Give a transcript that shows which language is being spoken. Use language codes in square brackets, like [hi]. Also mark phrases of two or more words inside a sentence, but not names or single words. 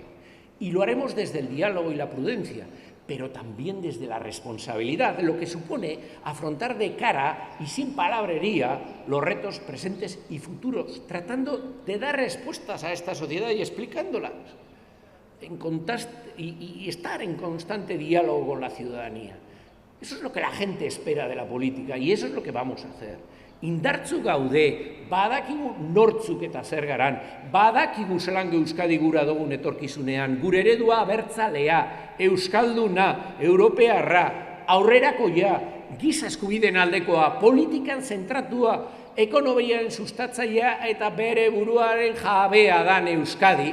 [es] Y lo haremos desde el diálogo y la prudencia, pero también desde la responsabilidad, lo que supone afrontar de cara y sin palabrería los retos presentes y futuros, tratando de dar respuestas a esta sociedad y explicándolas, y estar en constante diálogo con la ciudadanía. Eso es lo que la gente espera de la política y eso es lo que vamos a hacer. [eu] Indartzu gaude, badakigu nortzuk eta zer garan, badakigu zelan Euskadi gura dugun etorkizunean, gure eredua abertzalea, euskalduna, europearra, aurrerakoia, giza eskubideen aldekoa, politikan zentratua, ekonomiaren sustatzailea eta bere buruaren jabea dan Euskadi.